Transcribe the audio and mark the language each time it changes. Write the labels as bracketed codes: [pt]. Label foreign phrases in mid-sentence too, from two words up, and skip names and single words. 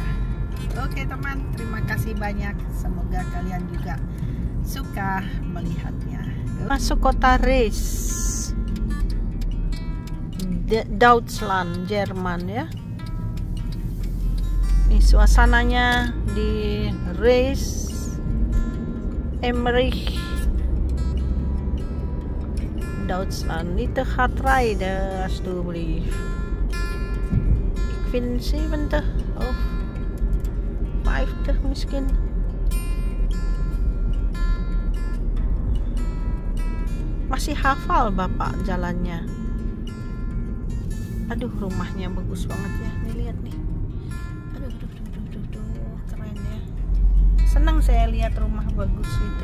[id] Oke teman, terima kasih banyak, semoga kalian juga suka melihatnya. Masuk kota Reis, Deutschland, Jerman ya. Ini suasananya di Reis, Emmerich, Duitsland. [nl] Niet te hard rijden alsjeblieft. Ik vind 70 of 50 misschien. [id] Masih hafal Bapak jalannya. Aduh, rumahnya bagus banget ya. Nih lihat nih. Aduh, keren ya. Senang saya lihat rumah bagus itu.